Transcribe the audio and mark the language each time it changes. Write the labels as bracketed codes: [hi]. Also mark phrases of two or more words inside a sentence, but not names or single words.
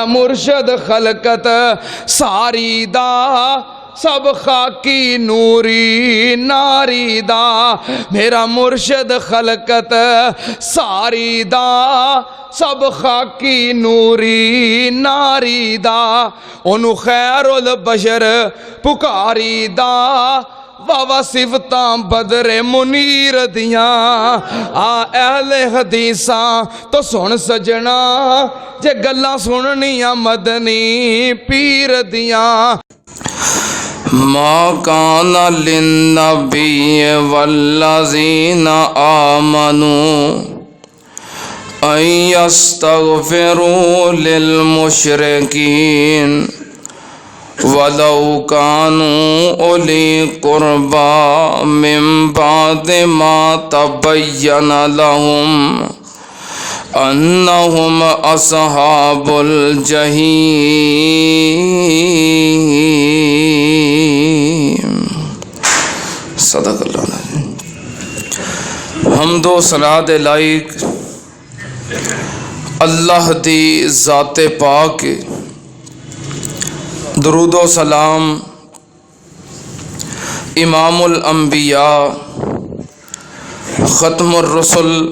[pa] مرشد خلقت ساری دا سب خاکی نوری ناری دا، میرا مرشد خلقت ساری دا سب خاکی نوری ناری دا، انہوں [ar] خیر البشر [pa] پکاری دا، واہ صفتاں بدر منیر دیاں، آ اہل حدیثاں تو سن سجنا جے گلاں سننیاں مدنی پیر دیاں۔ [ar] ما کان للنبی والذین آمنوا ان یستغفروا للمشرکین وَلَوْ كَانُوا أُولِي قُرْبَى مِن بَعْدِ مَا تَبَيَّنَ لَهُمْ أَنَّهُمْ أَصْحَابُ الْجَحِيمِ۔ صدق اللہ العظیم۔ [pa] حمد و ثنا دے لائق اللہ دی ذات پاک، درود و سلام [ar] امام الانبیاء ختم الرسل